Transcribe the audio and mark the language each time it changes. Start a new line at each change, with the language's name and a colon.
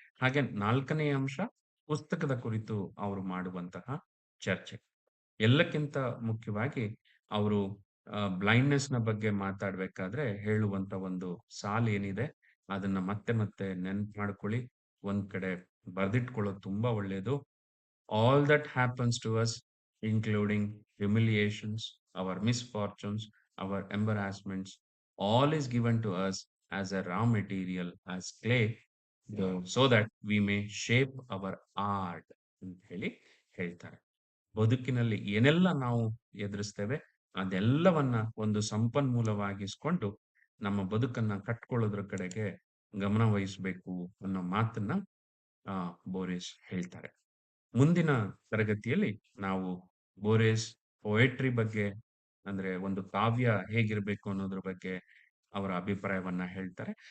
Kannada: ಹಾಗೆ 4ನೇ ಅಂಶ, ಪುಸ್ತಕದ ಕುರಿತು ಅವರು ಮಾಡುವಂತಹ ಚರ್ಚೆ. ಎಲ್ಲಕ್ಕಿಂತ ಮುಖ್ಯವಾಗಿ ಅವರು ಬ್ಲೈಂಡ್ನೆಸ್ ನ ಬಗ್ಗೆ ಮಾತಾಡ್ಬೇಕಾದ್ರೆ ಹೇಳುವಂತ ಒಂದು ಸಾಲು ಏನಿದೆ, ಅದನ್ನ ಮತ್ತೆ ಮತ್ತೆ ನೆನ್ಪು ಮಾಡ್ಕೊಳ್ಳಿ. ಒಂದ್ ಕಡೆ ಬರ್ದಿಟ್ಕೊಳ್ಳೋದು ತುಂಬಾ ಒಳ್ಳೆಯದು.
English: All that happens to us, including humiliations, our misfortunes, our embarrassments, all is given to us as a raw material, as clay, so that we may shape our art
Kannada: ಅಂತ ಹೇಳಿ ಹೇಳ್ತಾರೆ. ಬದುಕಿನಲ್ಲಿ ಏನೆಲ್ಲ ನಾವು ಎದುರಿಸ್ತೇವೆ, ಅದೆಲ್ಲವನ್ನ ಒಂದು ಸಂಪನ್ಮೂಲವಾಗಿಸ್ಕೊಂಡು ನಮ್ಮ ಬದುಕನ್ನ ಕಟ್ಕೊಳ್ಳೋದ್ರ ಕಡೆಗೆ ಗಮನ ವಹಿಸಬೇಕು ಅನ್ನೋ ಮಾತನ್ನ ಬೋರಿಸ್ ಹೇಳ್ತಾರೆ. ಮುಂದಿನ ತರಗತಿಯಲ್ಲಿ ನಾವು ಬೋರೆಸ್ ಪೊಯೆಟ್ರಿ ಬಗ್ಗೆ, ಅಂದ್ರೆ ಒಂದು ಕಾವ್ಯ ಹೇಗಿರ್ಬೇಕು ಅನ್ನೋದ್ರ ಬಗ್ಗೆ ಅವರ ಅಭಿಪ್ರಾಯವನ್ನ ಹೇಳ್ತಾರೆ.